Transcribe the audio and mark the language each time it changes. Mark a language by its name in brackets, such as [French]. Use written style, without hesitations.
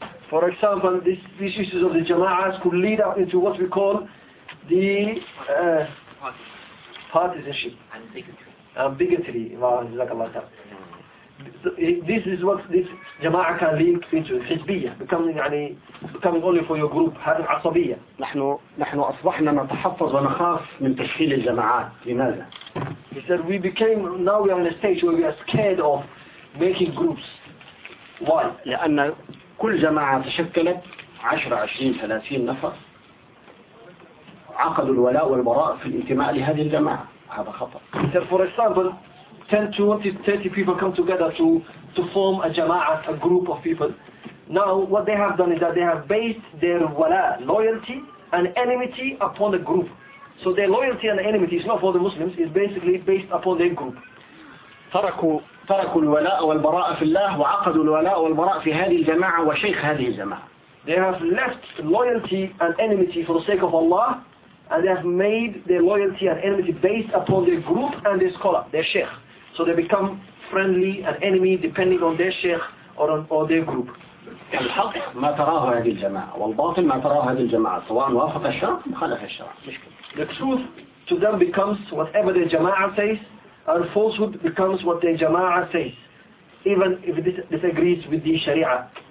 [English] For example, these issues of the jama'as could lead up into what we call the partisanship and bigotry. This is what this jama'ah can lead into hizbiyah, becoming only for your group. [Arabic] هذا العصبية. نحن أصبحنا نتحفظ ونخاف من تشكيل الجماعات. لماذا؟ [English] He said, we became, now we are in a stage where we are scared of making groups. Why? [Arabic] لأن كل جماعة تشكلت 10 20 30 نفر عقدوا الولاء والبراء في الانتماء لهذه الجماعة. هذا خطأ. [English] He said, for example, 10 to 20, 30 people come together to form a jama'ah, a group of people. Now, what they have done is that they have based their wala, loyalty and enmity upon the group. So their loyalty and enmity is not for the Muslims, it's basically based upon their group. [Arabic] تركوا الولاء والبراء في الله وعقدوا الولاء والبراء في هذه الجماعة وشيخ هذه الجماعة. [English] They have left loyalty and enmity for the sake of Allah, and they have made their loyalty and enmity based upon their group and their scholar, their sheikh. So they become friendly and enemy depending on their sheikh or their group. [Arabic] الحق ما تراه هذه الجماعة والباطل ما تراه هذه الجماعة سواء وافق الشرع أو خالف الشرع. [English] The truth to them becomes whatever the jama'a says, and falsehood becomes what the jama'a says, even if it disagrees with the sharia.